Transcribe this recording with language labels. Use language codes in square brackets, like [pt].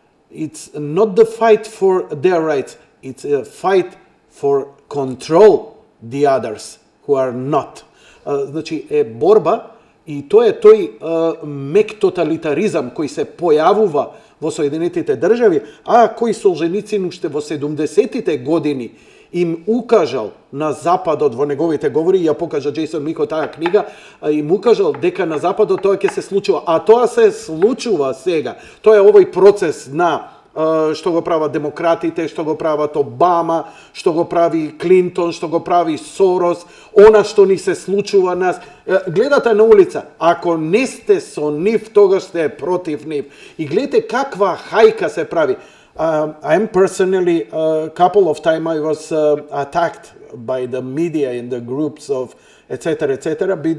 [en] It's not the fight for their rights, it's a fight for control the others who are not. [mk] Значи е борба и тоа е тој мек тоталитаризам кој се појавува во Соединетите држави, а кој Солженицин уште во 70-тите години им укажал на Западот во неговите говори, ја покажа Джейсон Мико таа книга, им укажал дека на Западот тоа ќе се случува, а тоа се случува сега. Тоа е овој процес на што го прават демократите, што го прават Обама, што го прави Клинтон, што го прави Сорос, она што ни се случува нас. Гледате на улица, ако не сте со нив, тогаш сте против нив. И гледате каква хајка се прави. [en] I'm personally, a couple of times I was attacked by the media and the groups of etc.